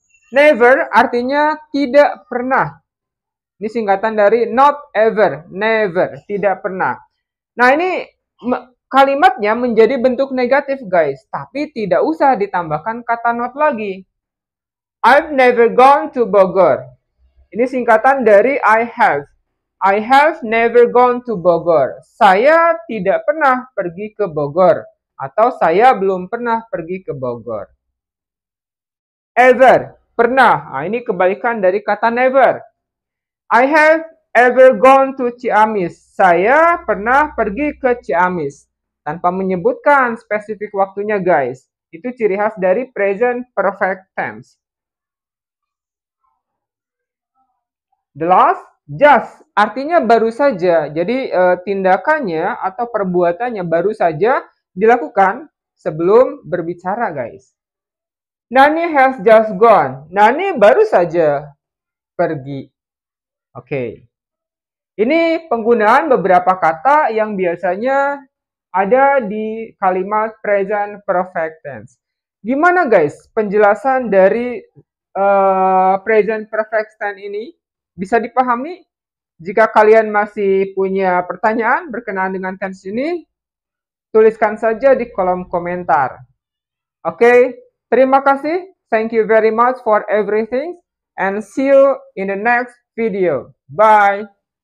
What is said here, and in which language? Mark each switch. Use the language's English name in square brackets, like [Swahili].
[Indonesian] Never artinya tidak pernah. Ini singkatan dari not ever, never, tidak pernah. Nah, ini kalimatnya menjadi bentuk negatif guys, tapi tidak usah ditambahkan kata not lagi. [English] I've never gone to Bogor. [Indonesian] Ini singkatan dari [English] I have. I have never gone to Bogor. [Indonesian] Saya tidak pernah pergi ke Bogor. Atau saya belum pernah pergi ke Bogor. Ever, pernah. Nah, ini kebalikan dari kata never. [English] I have ever gone to Ciamis. [Indonesian] Saya pernah pergi ke Ciamis. Tanpa menyebutkan spesifik waktunya guys. Itu ciri khas dari present perfect tense. [English] The last, [Indonesian] just. Artinya baru saja. Jadi tindakannya atau perbuatannya baru saja dilakukan sebelum berbicara guys. [English] Nani has just gone. [Indonesian] Nani baru saja pergi. Oke. Ini penggunaan beberapa kata yang biasanya ada di kalimat present perfect tense. Gimana guys penjelasan dari present perfect tense ini? Bisa dipahami? Jika kalian masih punya pertanyaan berkenaan dengan tens ini, tuliskan saja di kolom komentar. Oke, terima kasih. [English] Thank you very much for everything and see you in the next video. Bye.